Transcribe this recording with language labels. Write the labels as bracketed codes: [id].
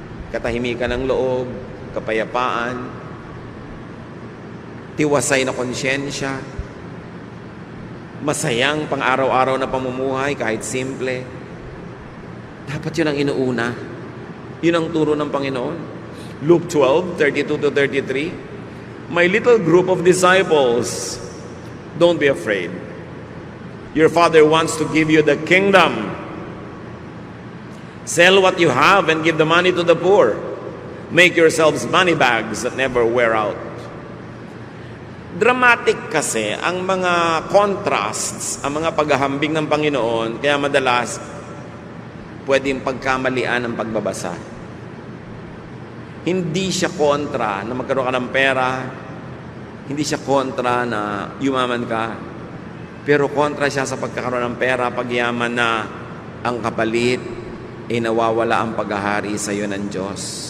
[tl] Katahimikan ng loob, kapayapaan, tiwasay na konsyensya, masayang pang-araw-araw na pamumuhay kahit simple. Dapat yun ang inuuna. Yun ang turo ng Panginoon. [en] Luke 12:32-33. My little group of disciples, don't be afraid. Your Father wants to give you the kingdom. Sell what you have and give the money to the poor. Make yourselves money bags that never wear out. [tl] Dramatic kasi ang mga contrasts, ang mga paghahambing ng Panginoon, kaya madalas pwedeng pagkamalian ang pagbabasa. Hindi siya kontra na magkaroon ka ng pera, hindi siya kontra na yumaman ka, pero kontra siya sa pagkakaroon ng pera, pagyaman na ang kapalit ay nawawala ang paghahari sa iyo ng Diyos.